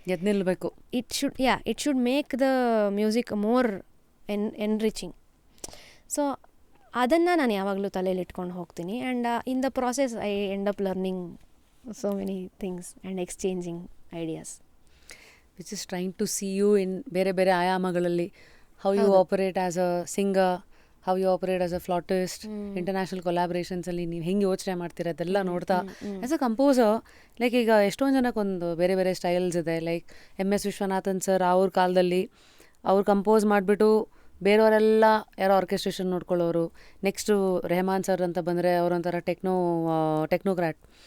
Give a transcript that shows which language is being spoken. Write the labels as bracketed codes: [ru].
[kn] ಎದ್ದು ನಿಲ್ಲಬೇಕು. [en] It should make the music more enriching. [kn] So ಅದನ್ನು ನಾನು ಯಾವಾಗಲೂ ತಲೆಯಲ್ಲಿ ಇಟ್ಕೊಂಡು ಹೋಗ್ತೀನಿ. [en] And in the process I end up learning so many things and exchanging ideas. Which is trying to see you in [kn] ಬೇರೆ ಬೇರೆ ಆಯಾಮಗಳಲ್ಲಿ, [en] how you operate as a singer, how you operate as a flautist, international collaborations [kn] ಅಲ್ಲಿ ನೀವು ಹೆಂಗೆ ಯೋಚನೆ ಮಾಡ್ತೀರ ಅದೆಲ್ಲ ನೋಡ್ತಾ. [en] as a composer, [kn] ಲೈಕ್ ಈಗ ಎಷ್ಟೊಂದು ಜನಕ್ಕೊಂದು ಬೇರೆ ಬೇರೆ ಸ್ಟೈಲ್ಸ್ ಇದೆ. ಲೈಕ್ MS ವಿಶ್ವನಾಥನ್ ಸರ್ ಅವ್ರ ಕಾಲದಲ್ಲಿ ಅವ್ರು ಕಂಪೋಸ್ ಮಾಡಿಬಿಟ್ಟು ಬೇರೆಯವರೆಲ್ಲ ಯಾರೋ ಆರ್ಕೆಸ್ಟ್ರೇಷನ್ ನೋಡ್ಕೊಳ್ಳೋರು. ನೆಕ್ಸ್ಟು ರೆಹಮಾನ್ ಸರ್ ಅಂತ ಬಂದರೆ ಅವರೊಂಥರ ಟೆಕ್ನೋಕ್ರಾಟ್.